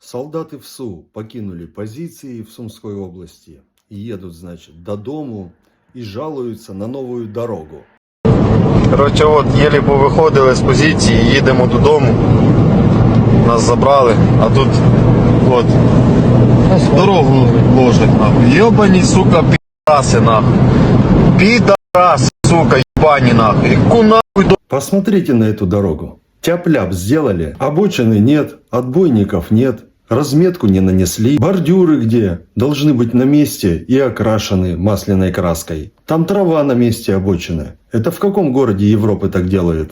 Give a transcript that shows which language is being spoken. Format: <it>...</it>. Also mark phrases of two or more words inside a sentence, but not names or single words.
<ru>Солдаты ВСУ покинули позиции в Сумской области и едут, значит, до дому и жалуются на новую дорогу.</ru> <uk>Коротше, от, єлі повиходили з позиції, їдемо додому. Нас забрали, а тут, от, дорогу ложать, нахуй. Йобані, сука, підараси, нахуй. Підараси, сука, ебані, нахуй. Яку нахуй до...</uk> <ru>Посмотрите на эту дорогу. Тяп-ляп сделали, обочины нет, отбойников нет, разметку не нанесли, бордюры где? Должны быть на месте и окрашены масляной краской. Там трава на месте обочины. Это в каком городе Европы так делают?</ru>